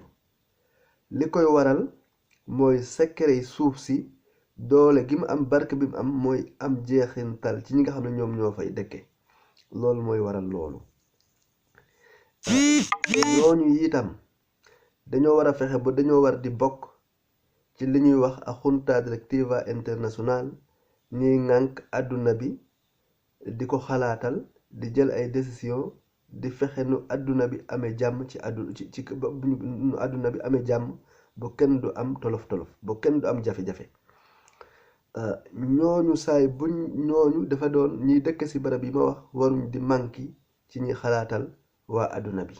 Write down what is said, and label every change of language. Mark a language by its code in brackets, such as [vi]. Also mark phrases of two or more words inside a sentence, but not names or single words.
[wo] li koy waral mooy secret suuf si, doole gi mu am, barke bi mu am, mooy am jeexintal ci ñi nga xam ne ñoom ñoo fay dëkke. loolu mooy waral loolu. ñooñu itam dañoo war a fexe ba dañoo war di bokk ci li ñuy wax a [es] junta directiva [wo] international, ñuy ŋànk àdduna bi di ko xalaatal, di jël ay décision, di fexe nu àdduna bi amee jàmm ci nu àdduna bi amee jàmm ba kenn du am tolof-tolof, ba kenn du am jafe-jafe. ñooñu ñooñu dafa doon ñiy dëkk ci barab yi ma wax waruñ di manki ci ñi xalaatal waa àdduna bi.